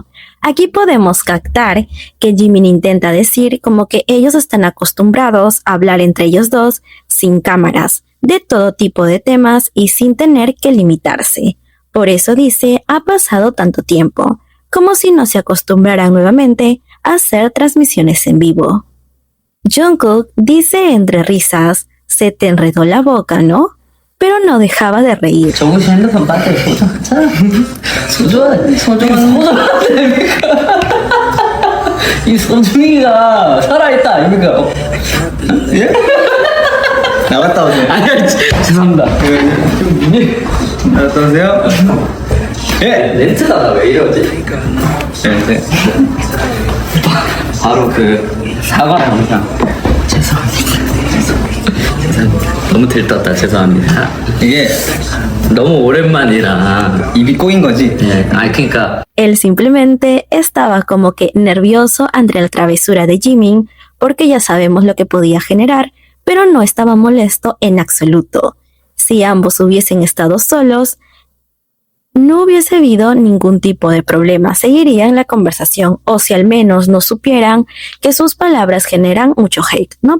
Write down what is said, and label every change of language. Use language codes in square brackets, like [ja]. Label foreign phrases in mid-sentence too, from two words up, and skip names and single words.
[es] Aquí podemos captar que Jimin intenta decir como que ellos están acostumbrados a hablar entre ellos dos sin cámaras, de todo tipo de temas y sin tener que limitarse. Por eso dice, ha pasado tanto tiempo, como si no se acostumbraran nuevamente a hacer transmisiones en vivo. Jungkook dice entre risas, se te enredó la boca, ¿no? Pero no dejaba de reír. [ko] 정우씨 핸드폰 배터리 소중하잖아. 소중한 소중한 이 소중이가 살아있다 아닙니까? 예? 나갔다 오세요. 아니 죄송합니다. 나갔다 오세요. 예? 렌트가 왜 이러지? 네. 바로 그 사과 영상. 죄송합니다. 너무 들떴다. 죄송합니다. 이게 너무 오랜만이라 입이 꼬인 거지? 네. 아 그러니까 [es] Él simplemente estaba como que nervioso ante la travesura de Jimin, porque ya sabemos lo que podía generar, pero no estaba molesto en absoluto. Si ambos hubiesen estado solos, no hubiese habido ningún tipo de problema, seguirían la conversación, o si al menos no supieran que sus palabras generan mucho hate, ¿no?